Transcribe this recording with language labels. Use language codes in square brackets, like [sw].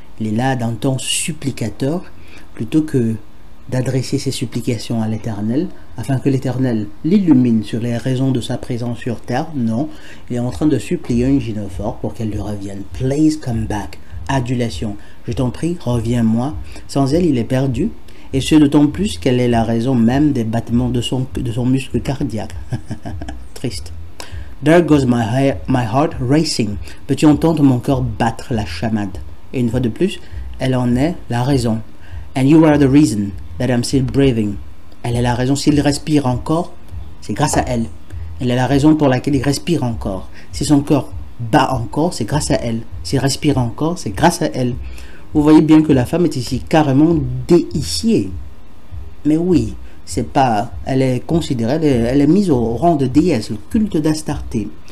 [fr] Il est là d'un ton supplicateur plutôt que d'adresser ses supplications à l'Éternel afin que l'Éternel l'illumine sur les raisons de sa présence sur terre. Non, il est en train de supplier une gynophore pour qu'elle lui revienne. [en] Please come back. [fr] Adulation. Je t'en prie, reviens-moi. Sans elle, il est perdu. Et ce d'autant plus qu'elle est la raison même des battements de son muscle cardiaque. Triste. [en] There goes my heart racing. [fr] Peux-tu entendre mon cœur battre la chamade? Et une fois de plus, elle en est la raison. [en] And you are the reason that I'm still breathing. [fr] Elle est la raison. S'il respire encore, c'est grâce à elle. Elle est la raison pour laquelle il respire encore. Si son cœur bat encore, c'est grâce à elle. S'il respire encore, c'est grâce à elle. Vous voyez bien que la femme est ici carrément déifiée. Mais oui, c'est pas, elle est considérée, elle est mise au rang de déesse, le culte d'Astarté.